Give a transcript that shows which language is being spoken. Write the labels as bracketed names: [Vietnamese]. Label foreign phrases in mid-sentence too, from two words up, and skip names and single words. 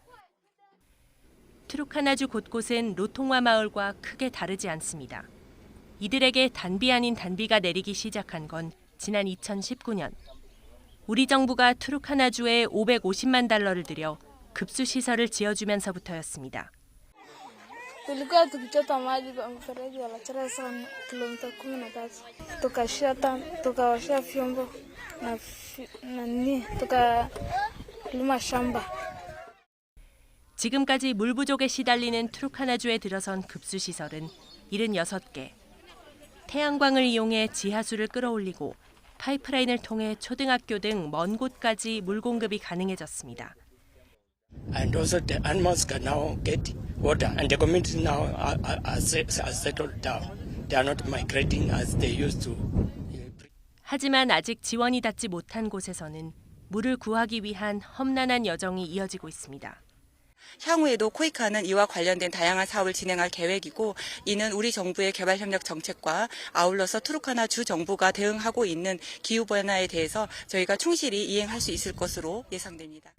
[Korean] 투르카나주 곳곳은 로통와 마을과 크게 다르지 않습니다. 이들에게 단비 아닌 단비가 내리기 시작한 건 지난 2019년. 우리 정부가 투르카나주에 550만 달러를 들여 급수시설을 지어주면서부터였습니다. [Swahili] Tulikuwa tukichota maji kwa mfereji wa Lachara sana kilomita 13. Tukawashia vyombo na tukalima shamba. [Korean] 지금까지 물 부족에 시달리는 투르카나주에 들어선 급수시설은 76개. 태양광을 이용해 지하수를 끌어올리고 파이프라인을 통해 초등학교 등 먼 곳까지 물 공급이 가능해졌습니다. [English] And also the animals can now get water, and the communities now are settled down. They are not migrating as they used to. [Korean] 하지만 아직 지원이 닿지 못한 곳에서는 물을 구하기 위한 험난한 여정이 이어지고 있습니다. 향후에도 코이카는 이와 관련된 다양한 사업을 진행할 계획이고 이는 우리 정부의 개발협력 정책과 아울러서 투르카나 주 정부가 대응하고 있는 기후변화에 대해서 저희가 충실히 이행할 수 있을 것으로 예상됩니다.